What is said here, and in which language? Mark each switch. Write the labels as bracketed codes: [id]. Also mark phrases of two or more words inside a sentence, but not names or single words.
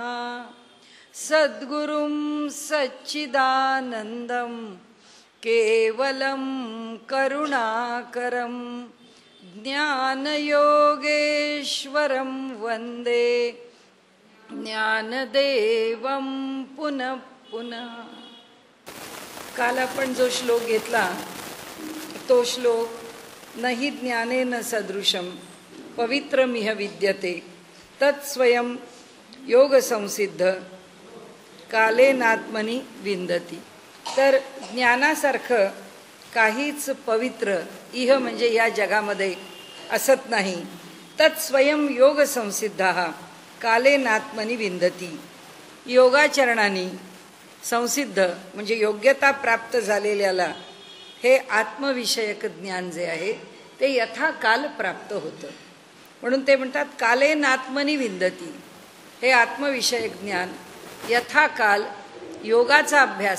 [sa] सद्गुरुं सच्चिदानन्दं केवलं करुणाकरं ज्ञानयोगेश्वरं वन्दे ज्ञानदेवं पुनः पुनः। [mr] काल आपण जो श्लोक घेतला तो श्लोक [sa] नहि ज्ञानेन सदृशं पवित्रमिह विद्यते तत्स्वयं योग संसिद्ध कालेनात्मनि विंदती। [mr] तर ज्ञानासारखं काहीच पवित्र इह म्हणजे या जगामध्ये असत नाही। [sa] तत्स्वयं योग संसिद्धाः कालेनात्मनि विंदती। [mr] योगाचरणाने संसिद्ध म्हणजे योग्यता प्राप्त झालेल्याला हे आत्मविषयक ज्ञान जे आहे ते यथाकाल प्राप्त होतं। म्हणून ते म्हणतात [sa] कालेनात्मनि विंदती। [mr] हे आत्मविषयक ज्ञान यथाकाल योगाचा अभ्यास।